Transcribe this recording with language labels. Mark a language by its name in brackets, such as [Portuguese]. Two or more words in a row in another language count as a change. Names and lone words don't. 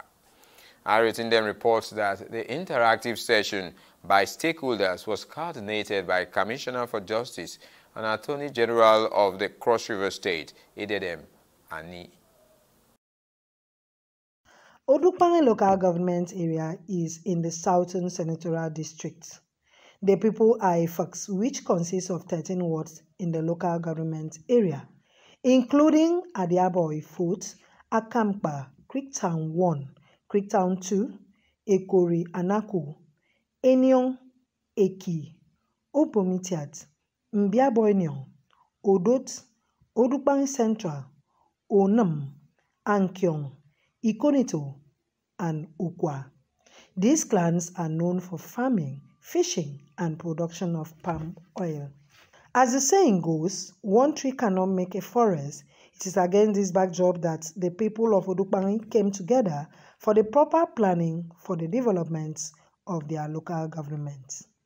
[English] Arietindem reports that the interactive session by stakeholders was coordinated by Commissioner for Justice and Attorney General of the Cross River State, Idedem Ani. Odukpani local government area is in the Southern Senatorial District. The people are Ifaks, which consists of 13 wards in the local government area, including Adiabo Ifut, Akampa, Creektown 1, Creektown 2, Ekori Anaku, Enyong, Eki, Opomitiat, Mbiaboinyon, Odot, Odukpani Central, Onam, Ankyong, Ikonito, and Ukwa. These clans are known for farming, fishing, and production of palm oil. As the saying goes, one tree cannot make a forest. It is against this backdrop that the people of Odukpani came together for the proper planning for the development of their local government.